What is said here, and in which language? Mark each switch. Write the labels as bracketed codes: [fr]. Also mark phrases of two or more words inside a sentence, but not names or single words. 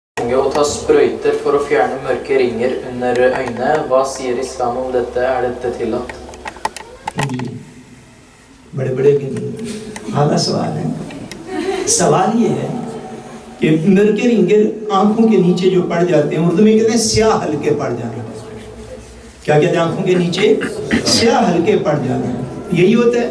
[no] mange å ta sprøyter for å fjerne mørke ringer under øynene. Hva sier islam om dette? Er dette tillatt? [ur] بڑے اعلیٰ سوال ہے. سوال یہ ہے کہ [no] mørke ringer [ur] آنکھوں کے نیچے جو پڑ جاتے ہیں، اردو میں کہتے ہیں سیاہ ہلکے پڑ جانا. کیا کہتے ہیں؟ آنکھوں کے نیچے سیاہ ہلکے پڑ جانا، یہی ہوتا ہے.